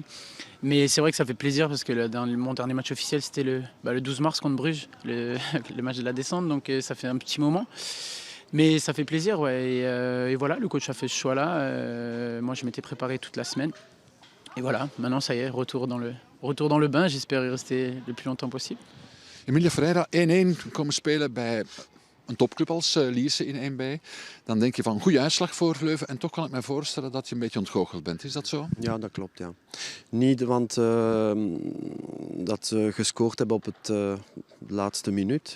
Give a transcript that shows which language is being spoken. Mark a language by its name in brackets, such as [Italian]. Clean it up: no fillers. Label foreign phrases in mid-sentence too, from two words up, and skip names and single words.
[French] Mais c'est vrai que ça fait plaisir parce que mon dernier match officiel, c'était le 12 mars contre Bruges, le match de la descente. Donc ça fait un petit moment. Mais ça fait plaisir, ouais. Et voilà, le coach a fait ce choix-là. Moi, je m'étais préparé toute la semaine. Et voilà, maintenant, ça y est, retour dans le bain. J'espère y rester le plus longtemps possible. [Dutch] Emilio Ferreira 1-1 komen spelen bij een topclub als Lierse in 1B. Dan denk je van goede uitslag voor Leuven. En toch kan ik me voorstellen dat je een beetje ontgoocheld bent. Is dat zo? Ja, dat klopt. Ja. Niet want dat ze gescoord hebben op het laatste minuut.